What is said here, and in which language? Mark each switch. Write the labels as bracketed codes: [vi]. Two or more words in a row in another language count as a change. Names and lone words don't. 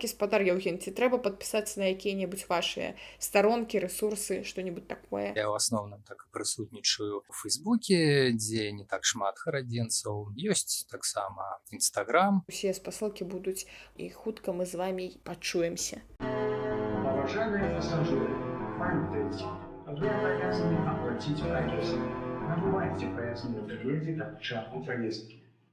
[be] Спадар Яўген, ці трэба падпісацца на якія-небудзь вашыя старонкі, рэсурсы, што-небудзь такое? Я ў асноўным так прысутнічаю у Фейсбуке, дзе не так шмат харадзенцаў. Ёсць таксама Інстаграм. Усе спасылкі будуць, і хутка мы з вамі пачуемся. [ru] Уважаемые пассажиры, памятайте, вы обязаны оплатить проезд. Набывайте проездные билеты до начала поездки.